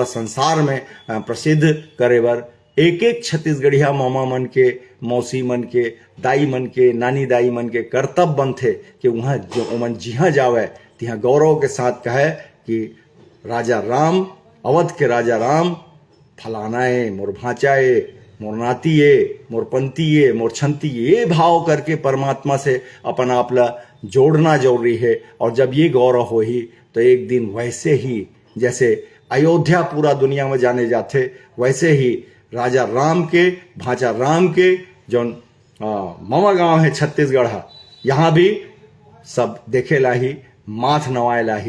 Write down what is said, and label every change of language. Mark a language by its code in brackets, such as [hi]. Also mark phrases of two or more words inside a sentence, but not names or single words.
[hne] संसार में प्रसिद्ध करे बर एक एक छत्तीसगढ़िया मामा मन के, मौसी मन के, दाई मन के, नानी दाई मन के कर्तव्य बनते कि वहाँ जो मन जिहाँ जावे तिहाँ गौरव के साथ कहे कि राजा राम, अवध के राजा राम फलाना है, मोर भांचा है, मोर नाती है, मोर पंती है, मोर छंती है, ये भाव करके परमात्मा से अपन आप ला जोड़ना जरूरी है। और जब ये गौरव हो ही तो एक दिन वैसे ही जैसे अयोध्या पूरा दुनिया में जाने जाते वैसे ही राजा राम के, भांचा राम के जौन मामा गांव है छत्तीसगढ़, यहाँ भी सब देखे लाही, माथ नवाए लाही।